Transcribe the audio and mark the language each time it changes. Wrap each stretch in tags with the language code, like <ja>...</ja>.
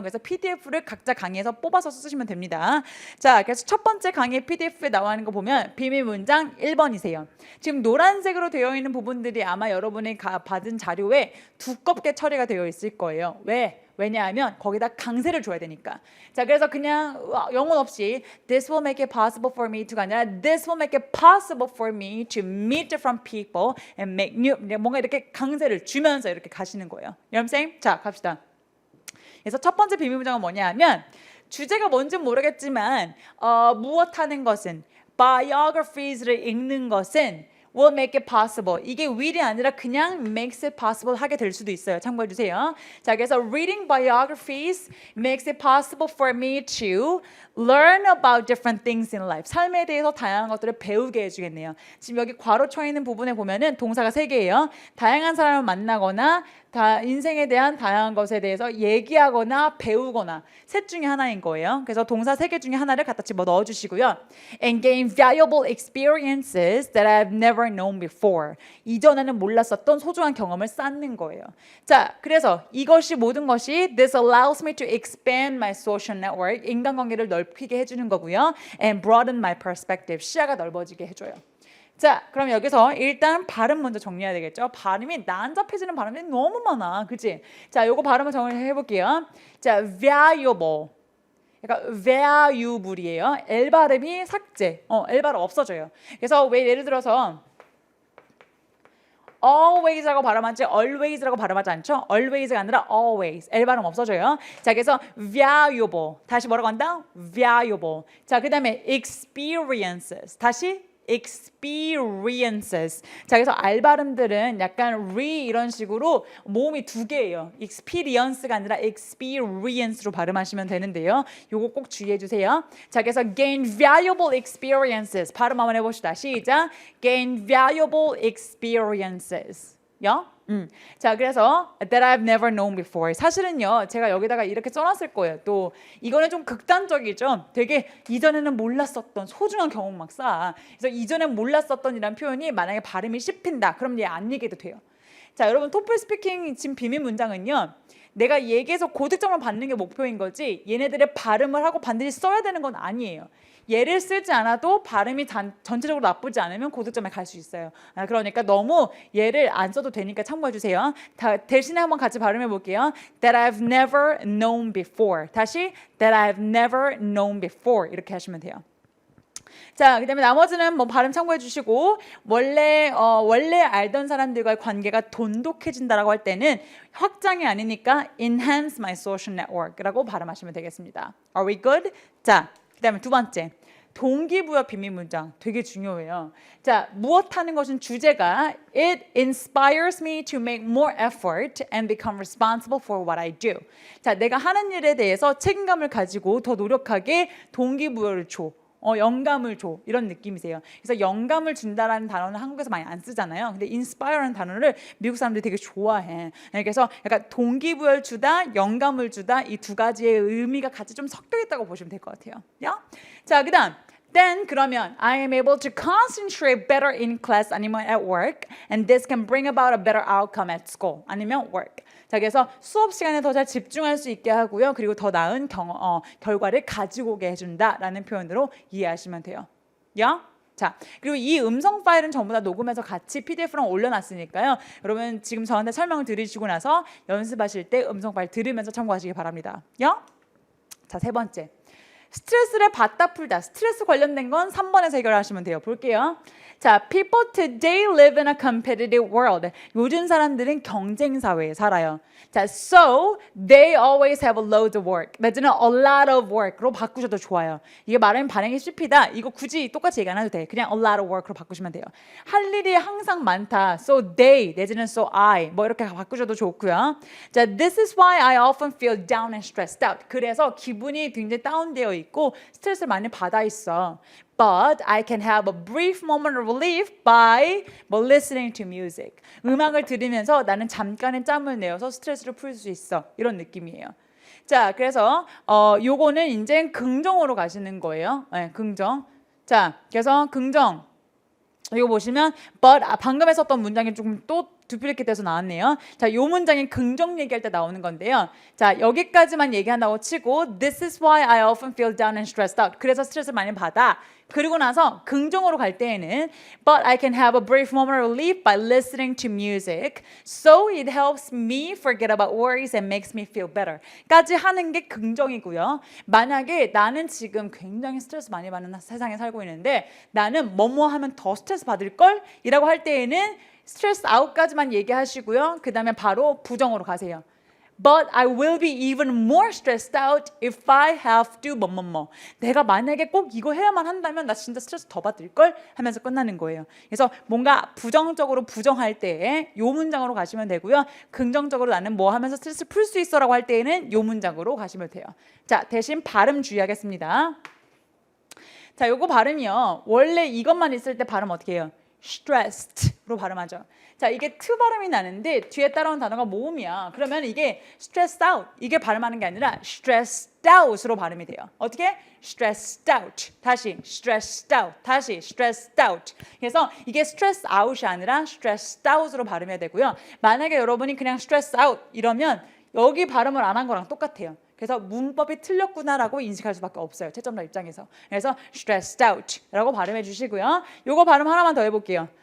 <ko>그래서 PDF를 각자 강의에서 뽑아서 쓰시면 됩니다. 자, 그래서 첫 번째 강의 PDF에 나와 있는 거 보면 비밀 문장 1번이세요. 지금 노란색으로 되어 있는 부분들이 아마 여러분이 받은 자료에 두껍게 처리가 되어 있을 거예요. 왜? 왜냐하면 거기다 강세를 줘야 되니까. 자, 그래서 그냥 영혼 없이</ko> <en>This will make it possible for me to가 아니라 This will make it possible for me to meet different people and make new</en> <ko>뭔가 이렇게 강세를 주면서 이렇게 가시는 거예요.</ko> <en>You know what I'm saying?</en> <ko>자, 갑시다. 그래서 첫 번째 비밀 문장은 뭐냐면 주제가 뭔지는 모르겠지만 무엇하는 것은 biographies를 읽는 것은</ko> <en>will make it possible.</en> <ko>이게 will이 아니라 그냥 makes it possible 하게 될 수도 있어요. 참고해 주세요.</ko> <en>자, 그래서 reading biographies makes it possible for me to learn about different things in life.</en> <ko>삶에 대해서 다양한 것들을 배우게 해주겠네요. 지금 여기 괄호 쳐 있는 부분에 보면은 동사가 3개예요. 다양한 사람을 만나거나 인생에 대한 다양한 것에 대해서 얘기하거나 배우거나 셋 중에 하나인 거예요. 그래서 동사 3개 중에 하나를 갖다 집어 넣어주시고요.</ko> <en>And gain valuable experiences that I've never never known before.</en> <ko>이전에는 몰랐었던 소중한 경험을 쌓는 거예요. 자, 그래서 이것이 모든 것이</ko> <en>this allows me to expand my social network.</en> <ko>인간관계를 넓히게 해주는 거고요.</ko> <en>and broaden my perspective.</en> <ko>시야가 넓어지게 해줘요. 자, 그럼 여기서 일단 발음 먼저 정리해야 되겠죠? 발음이 난잡해지는 발음이 너무 많아. 그치? 자, 요거 발음을 정리해 볼게요. 자, valuable. 그러니까 valuable이에요. L 발음이 삭제. L 발음 없어져요. 그래서 왜 예를 들어서 always라고 발음하지 always라고 발음하지 않죠? always가 아니라 always. L 발음 없어져요. 자, 그래서 valuable. 다시 뭐라고 한다? valuable. 자, 그다음에 experiences. 다시 experiences. 자, 그래서 알 발음들은 약간 re 이런 식으로 모음이 두 개예요. experience가 아니라 experience로 발음하시면 되는데요. 요거 꼭 주의해 주세요. 자, 그래서 gain valuable experiences. 발음 한번 해봅시다. 시작.</ko> <en>gain valuable experiences.</en> <ko>요?</ko> <en>자, 그래서 that I've never known before.</en> <ko>사실은요, 제가 여기다가 이렇게 써놨을 거예요. 또 이거는 좀 극단적이죠. 되게 이전에는 몰랐었던 소중한 경험 막 쌓아. 그래서 이전엔 몰랐었던이란 표현이 만약에 발음이 씹힌다, 그럼 얘 안 얘기해도 돼요. 자, 여러분 토플 스피킹 지금 비밀 문장은요, 내가 얘기해서 고득점을 받는 게 목표인 거지 얘네들의 발음을 하고 반드시 써야 되는 건 아니에요. 얘를 쓰지 않아도 발음이 전체적으로 나쁘지 않으면 고득점에 갈 수 있어요. 그러니까 너무 얘를 안 써도 되니까 참고해 주세요. 대신에 한번 같이 발음해 볼게요.</ko> <en>That I've never known before. 다시 That I've never known before.</en> <ko>이렇게 하시면 돼요. 자, 그다음에 나머지는 뭐 발음 참고해 주시고 원래 알던 사람들과의 관계가 돈독해진다라고 할 때는 확장이 아니니까</ko> <en>enhance my social network</en> <ko>라고 발음하시면 되겠습니다.</ko> <en>Are we good?</en> <ko>자, 그다음에 두 번째. 동기부여 비밀 문장 되게 중요해요. 자, 무엇 하는 것은 주제가</ko> <en>It inspires me to make more effort and become responsible for what I do.</en> <ko>자, 내가 하는 일에 대해서 책임감을 가지고 더 노력하게 동기부여를 줘. 영감을 줘. 이런 느낌이세요. 그래서 영감을 준다라는 단어는 한국에서 많이 안 쓰잖아요. 근데 inspire라는 단어를 미국 사람들이 되게 좋아해. 그래서 약간 동기부여를 주다, 영감을 주다 이 두 가지의 의미가 같이 좀 섞여 있다고 보시면 될 것 같아요.</ko> <en>자, 그다음 Then 그러면 I am able to concentrate better in class 아니면 at work and this can bring about a better outcome at school 아니면 work.</en> <ko>자, 그래서 수업 시간에 더 잘 집중할 수 있게 하고요. 그리고 더 나은 결과를 가지고 오게 해준다라는 표현으로 이해하시면 돼요. 자, 그리고 이 음성 파일은 전부 다 녹음해서 같이 PDF로 올려놨으니까요. 여러분 지금 저한테 설명을 들으시고 나서 연습하실 때 음성 파일 들으면서 참고하시기 바랍니다. 자, 세 번째. 스트레스를 받다 풀다. 스트레스 관련된 건 3번에서 해결하시면 돼요. 볼게요.</ko> <en>자, people today live in a competitive world.</en> <ko>요즘 사람들은 경쟁 사회에 살아요.</ko> <en>자, so they always have a load of work.</en> <ko>내지는</ko> <en>a lot of work</en> <ko>로 바꾸셔도 좋아요. 이게 말하면 반응이 씹히다. 이거 굳이 똑같이 얘기 안 해도 돼. 그냥</ko> <en>a lot of work</en> <ko>로 바꾸시면 돼요. 할 일이 항상 많다. So they 내지는 so I 뭐 이렇게 바꾸셔도 좋고요.</ko> <en>자, this is why I often feel down and stressed out.</en> <ko>그래서 기분이 굉장히 다운되어 있고 스트레스를 많이 받아 있어.</ko> <en>But I can have a brief moment of relief by listening to music.</en> <ko>음악을 들으면서 나는 잠깐의 짬을 내어서 스트레스를 풀 수 있어. 이런 느낌이에요. 자, 그래서 요거는 이제 긍정으로 가시는 거예요. 네, 긍정. 자, 그래서 긍정. 이거 보시면 but 방금 했었던 문장이 조금 또 두플리케이트 돼서 나왔네요. 자, 요 문장이 긍정 얘기할 때 나오는 건데요. 자, 여기까지만 얘기한다고 치고</ko> <en>This is why I often feel down and stressed out.</en> <ko>그래서 스트레스를 많이 받아. 그리고 나서 긍정으로 갈 때에는</ko> <en>But I can have a brief moment of relief by listening to music. So it helps me forget about worries and makes me feel better.</en> <ko>까지 하는 게 긍정이고요. 만약에 나는 지금 굉장히 스트레스 많이 받는 세상에 살고 있는데 나는 뭐뭐 하면 더 스트레스 받을 걸? 이라고 할 때에는 스트레스 아웃까지만 얘기하시고요. 그 다음에 바로 부정으로 가세요.</ko> <en>But I will be even more stressed out if I have to 뭐뭐뭐.</en> <ko>내가 만약에 꼭 이거 해야만 한다면 나 진짜 스트레스 더 받을 걸 하면서 끝나는 거예요. 그래서 뭔가 부정적으로 부정할 때에 요 문장으로 가시면 되고요. 긍정적으로 나는 뭐 하면서 스트레스 풀 수 있어라고 할 때에는 요 문장으로 가시면 돼요. 자, 대신 발음 주의하겠습니다. 자, 요거 발음이요. 원래 이것만 있을 때 발음 어떻게 해요? stressed로 발음하죠. 자, 이게 트 발음이 나는데 뒤에 따라온 단어가 모음이야. 그러면 이게 stressed out 이게 발음하는 게 아니라 stressed out으로 발음이 돼요. 어떻게? stressed out. 다시 stressed out. 다시 stressed out. 그래서 이게 stressed out이 아니라 stressed out으로 발음해야 되고요. 만약에 여러분이 그냥 stressed out 이러면 여기 발음을 안 한 거랑 똑같아요. 그래서 문법이 틀렸구나라고 인식할 수밖에 없어요. 채점자 입장에서. 그래서 stressed out라고 발음해 주시고요. 요거 발음 하나만 더 해볼게요.</ko>